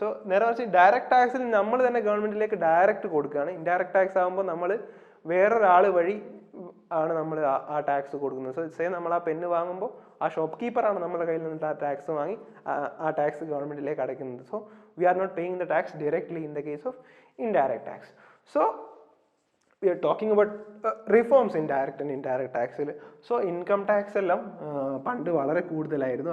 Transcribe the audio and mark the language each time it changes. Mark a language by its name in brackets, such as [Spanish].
[Malayalam] So നേരെ മറിച്ച് direct ടാക്സിൽ നമ്മൾ തന്നെ ഗവൺമെന്റിലേക്ക് ഡയറക്റ്റ് കൊടുക്കുകയാണ്. ഇൻഡയറക്റ്റ് ടാക്സ് ആകുമ്പോൾ നമ്മൾ വേറൊരാൾ വഴി ആണ് നമ്മൾ ആ ടാക്സ് കൊടുക്കുന്നത്. സോ നമ്മൾ ആ പെന്ന് വാങ്ങുമ്പോൾ ആ ഷോപ്പ് കീപ്പറാണ് നമ്മുടെ കയ്യിൽ നിന്ന് ആ ടാക്സ് വാങ്ങി ആ ടാക്സ് ഗവൺമെന്റിലേക്ക് അടയ്ക്കുന്നത്. [English] So we are not paying the tax directly in the case of indirect tax. [Malayalam] So [English] we are talking about reforms in direct and indirect tax. [Malayalam] So income tax എല്ലാം പണ്ട് വളരെ കൂടുതലായിരുന്നു.